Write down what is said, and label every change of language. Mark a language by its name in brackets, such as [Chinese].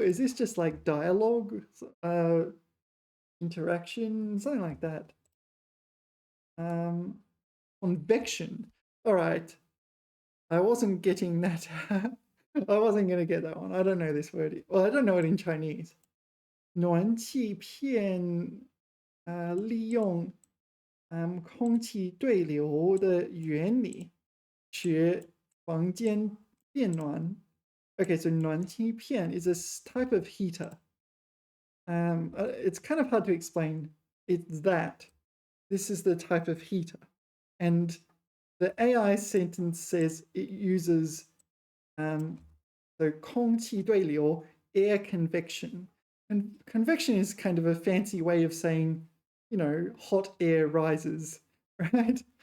[English] Is this just like dialogue, interaction, something like that? Convection. All right. I wasn't getting that. I wasn't going to get that one. I don't know this word. Well, I don't know it in Chinese. [Chinese] 暖气片利用空气对流的原理使房间变暖 [English] Okay, so 暖气片 is a type of heater. It's kind of hard to explain. It's that. This is the type of heater. And the AI sentence says it uses so 空气对流 air convection. And convection is kind of a fancy way of saying, hot air rises, right?